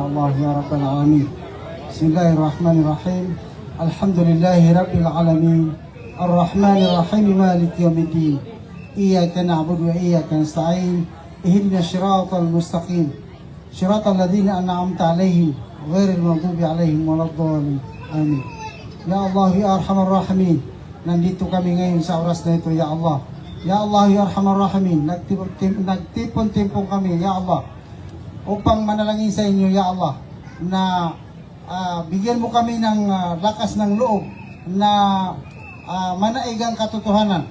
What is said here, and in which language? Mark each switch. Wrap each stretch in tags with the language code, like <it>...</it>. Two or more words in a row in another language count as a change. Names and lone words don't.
<ar>الله يا رب العالمين بسم الله الرحمن الرحيم الحمد لله رب العالمين الرحمن الرحيم مالك يوم الدين إياك نعبد وإياك نستعين اهدنا الصراط المستقيم صراط الذين أنعمت عليهم غير المغضوب عليهم ولا الضالين آمين يا الله يا أرحم الراحمين</ar> <tl>nandito kami ngayon sa oras na ito,</tl> <ar>يا الله. يا الله يا أرحم الراحمين,</ar> <tl>nagtipon-tipon kami,</tl> <ar>يا الله,</ar> <tl>upang manalangin sa inyo,</tl> <ar>يا الله,</ar> <tl>na bigyan mo kami ng lakas ng loob na manaig ang katotohanan.</tl>